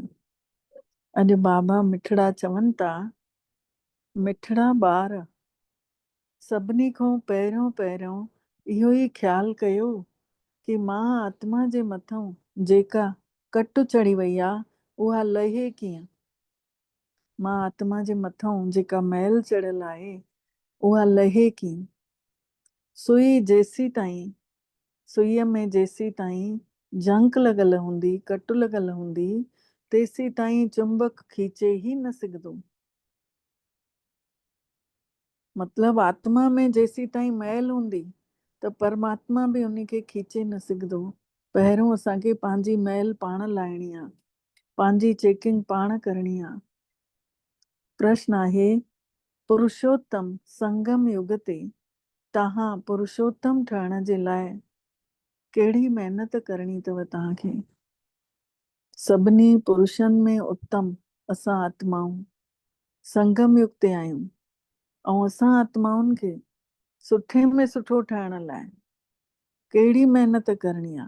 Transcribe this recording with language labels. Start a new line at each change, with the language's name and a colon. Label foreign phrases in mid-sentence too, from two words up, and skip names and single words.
Sindhi: अॼु बाबा मिठड़ा चवनि था, मिठड़ा ॿार सभिनी खां पहिरियों इहो ई ख्यालु कयो कि मां आत्मा जे मथां जेका कट चढ़ी वई आहे उहा लहे कीअं। मां आत्मा जे मथां जेका मैल चढ़ियल आहे उहा लहे कीअं। सुईअ में जेसी ताईं जंक लॻल हूंदी, कट लॻल हूंदी, तेसी ताईं चुंबक खींचे ही न सघंदो। मतलब आत्मा में जेसी ताईं मैल हूंदी त परमात्मा भी उन खे खींचे न सघंदो। पहिरियों असांखे पंहिंजी मैल पाण लाहिणी आहे, पंहिंजी चेकिंग पाण करणी आहे। प्रश्न आहे, पुरुषोत्तम संगम युग ते तव्हां पुरुषोत्तम ठहण जे लाइ कहिड़ी महिनत करणी अथव तव्हांखे? सभिनी पुरुषनि में उत्तम असां आत्माऊं संगम युग ते आहियूं ऐं असां आत्माउनि खे सुठे में सुठो ठहण लाइ कहिड़ी महिनत करणी आहे?